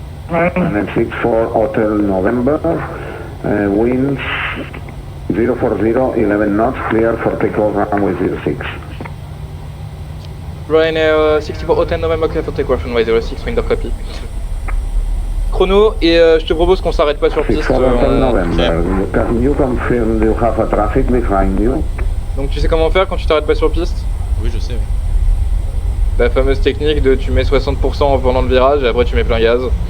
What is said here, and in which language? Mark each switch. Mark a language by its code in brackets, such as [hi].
[en] Ryanair 64 Hotel November, winds 040, 11 knots, clear for takeoff runway 06. Ryanair 64 Hotel November, clear for takeoff runway 06, window copy. [fr] Chrono, et je te propose qu'on s'arrête pas sur piste. [en] 64 Hotel November, you confirm you have a traffic behind you? [fr] Donc tu sais comment faire quand tu t'arrêtes pas sur piste? Oui, je sais, oui. La fameuse technique de tu mets 60% pendant le virage et après tu mets plein gaz.